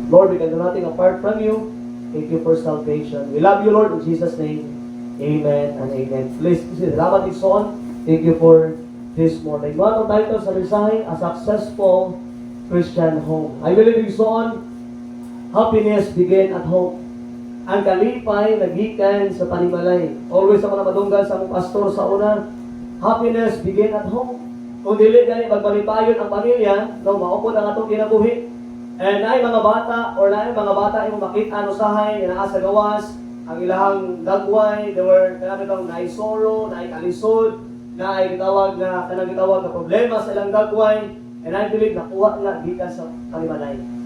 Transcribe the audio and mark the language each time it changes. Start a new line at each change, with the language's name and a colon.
English: Lord, we can do nothing apart from you. Thank you for salvation. We love you, Lord, in Jesus' name. Amen and amen. Please,
Cebuano: salamat Igsoon.
English: Thank you for this morning. One of the titles
Cebuano: sa mensahe,
English: A Successful Christian Home. I believe Igsoon, happiness begin at home.
Cebuano: Ang kalipay nagikan sa panimalay. Always ako na madunggan sa mga pastor sa una,
English: happiness begin at home.
Cebuano: Kung dili gani magpalipayon ang pamilya, no, maupod ang atong kinabuhi. And naay mga bata or naay mga bata yung makita no sahay na sa gawas, ang ilahang dagway,
English: they were
Cebuano: kanang naay sorrow, naay kalisod, naay gitawag na na problema sa ilang dagway, and I believe nakuha nga gikan sa panimalay.